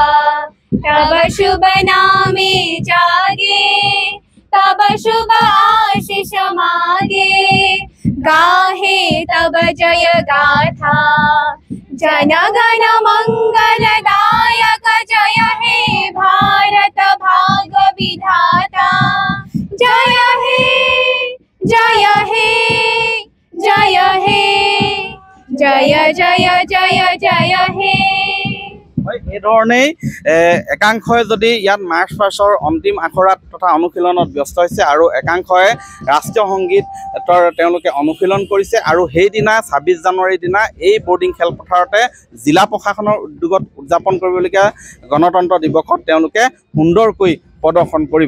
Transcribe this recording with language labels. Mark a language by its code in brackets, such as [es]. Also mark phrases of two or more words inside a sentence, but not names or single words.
[bn] তব শুভ নামে জাগে তব শুভ আশিস মাগে গাহে তব জয় গাথা জন গণ মঙ্গলদায়ক জয় হে ভারত ভাগ্য বিধাতা জয় হে জয় হে জয় হে জয় জয় জয় জয় হে। [as] এই ধৰণেই একাংশই যদি ইয়াত মাৰ্চ পাছৰ অন্তিম আখৰাত তথা অনুশীলনত ব্যস্ত হৈছে আৰু একাংশই ৰাষ্ট্ৰীয় সংগীতৰ তেওঁলোকে অনুশীলন কৰিছে আৰু সেইদিনা 26 জানুৱাৰীৰ দিনা এই বৰ্ডিং খেলপথাৰতে জিলা প্ৰশাসনৰ উদ্যোগত উদযাপন কৰিবলগীয়া গণতন্ত্ৰ দিৱসত তেওঁলোকে সুন্দৰকৈ প্ৰদৰ্শন কৰিব।